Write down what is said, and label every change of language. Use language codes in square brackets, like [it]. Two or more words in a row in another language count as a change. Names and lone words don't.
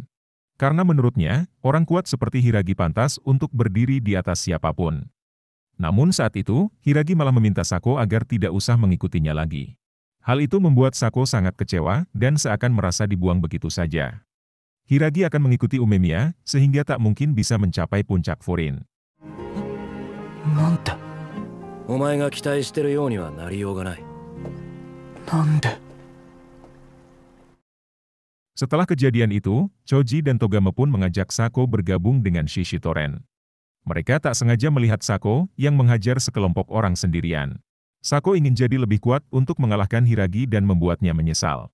[id] Karena menurutnya, orang kuat seperti Hiragi pantas untuk berdiri di atas siapapun. Namun saat itu, Hiragi malah meminta Sako agar tidak usah mengikutinya lagi. Hal itu membuat Sako sangat kecewa dan seakan merasa dibuang begitu saja. Hiragi akan mengikuti Umemiya, sehingga tak mungkin bisa mencapai puncak Furin. [ja] Nante? お前が期待してるようにはなりようがない。なんで? [id] Setelah kejadian itu, Choji dan Togame pun mengajak Sako bergabung dengan Shishitoren. Mereka tak sengaja melihat Sako yang menghajar sekelompok orang sendirian. Sako ingin jadi lebih kuat untuk mengalahkan Hiragi dan membuatnya menyesal.